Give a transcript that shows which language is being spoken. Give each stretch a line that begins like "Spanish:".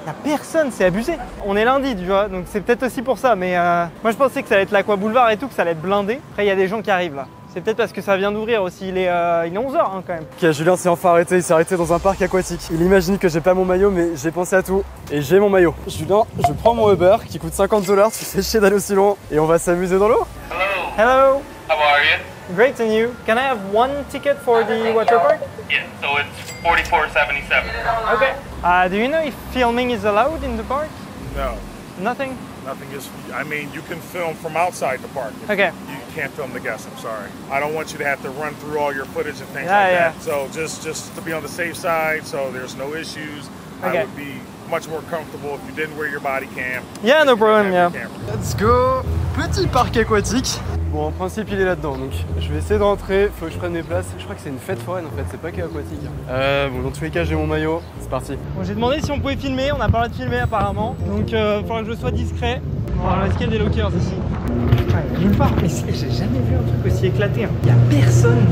French: Il y a personne, c'est abusé. On est lundi, tu vois, donc c'est peut-être aussi pour ça, mais moi je pensais que ça allait être l'Aqua Boulevard et tout, que ça allait être blindé. Après il y a des gens qui arrivent là. C'est peut-être parce que ça vient d'ouvrir aussi, il est 11h hein, quand même. Ok, Julien s'est enfin arrêté, il s'est arrêté dans un parc aquatique. Il imagine que j'ai pas mon maillot, mais j'ai pensé à tout. Et j'ai mon maillot. Julien, je prends mon Uber qui coûte 50 $, tu fais chier d'aller aussi loin. Et on va s'amuser dans l'eau.
English: Hello. How are you? Great, and you? Can I have one ticket for the water park? Yeah, so it's $44.77. Okay. Do you know if filming is allowed in the park? No, Nothing? nothing is. I mean, you can film from outside the park. Okay. You can't film the guests. I'm sorry. I don't want you to have to run through all your footage and things Yeah, like yeah. that. So just to be on the safe side, so there's no issues. Okay. I would be much more comfortable if you didn't wear your body cam. Yeah, no problem, yeah. Let's go.
French: Petit parc aquatique. Bon, en principe, il est là-dedans, donc je vais essayer de rentrer. Faut que je prenne mes places. Je crois que c'est une fête foraine en fait, c'est pas que aquatique. Bon, dans tous les cas, j'ai mon maillot. C'est parti. Bon, j'ai demandé si on pouvait filmer, on a pas le droit de filmer apparemment, donc il faudra que je sois discret. On va risquer des lockers ici. Putain, il y a nulle part, mais j'ai jamais vu un truc aussi éclaté. Hein. Il y a personne.